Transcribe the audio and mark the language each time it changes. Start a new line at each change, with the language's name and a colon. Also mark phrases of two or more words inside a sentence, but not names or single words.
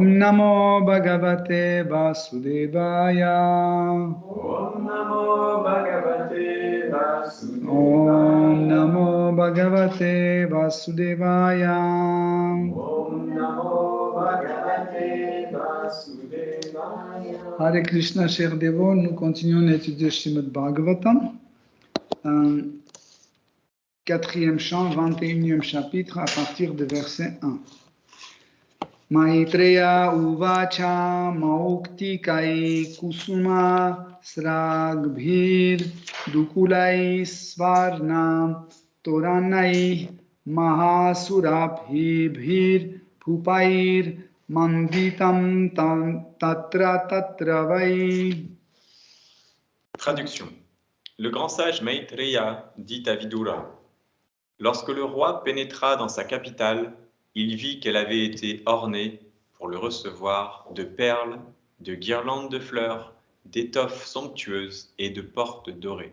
Sanskrit: Om Namo Bhagavate Vasudevaya. Om Namo Bhagavate Vasudevaya. Om Namo Bhagavate Vasudevaya. Om Namo Bhagavate Vasudevaya. Hare Krishna,
French: chers dévots, nous continuons à étudier Srimad Bhagavatam. 4e chant, 21e chapitre, à partir du verset 1.
Sanskrit: Maitreya uvacha mauktikai kusuma sragbhir dukulai svarna toranai mahasurabhibhir pupair manditam tatra vai.
French: Traduction. Le grand sage Maitreya dit à Vidura: lorsque le roi pénétra dans sa capitale, il vit qu'elle avait été ornée, pour le recevoir, de perles, de guirlandes de fleurs, d'étoffes somptueuses et de portes dorées.